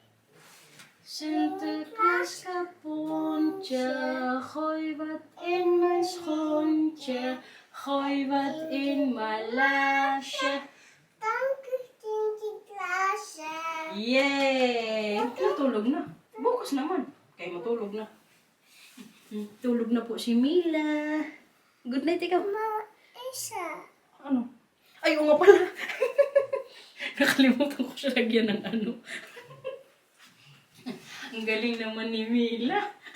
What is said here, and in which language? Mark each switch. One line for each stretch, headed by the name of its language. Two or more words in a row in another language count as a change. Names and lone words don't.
Dutch: Sinterklaas kapoentje, gooi wat in mijn schoontje, gooi wat in mijn lasje. Dank u, Sinterklaasje. Yay!
Filipino: Natulog na. Bukas naman. Kaya matulog na. Tulog na po si Mila.
English: Good night
Filipino: ikaw. Mama, isa. Ano? Ay, oo nga pala. Nakalimutan ko siya lagyan ng Ang galing naman ni Mila.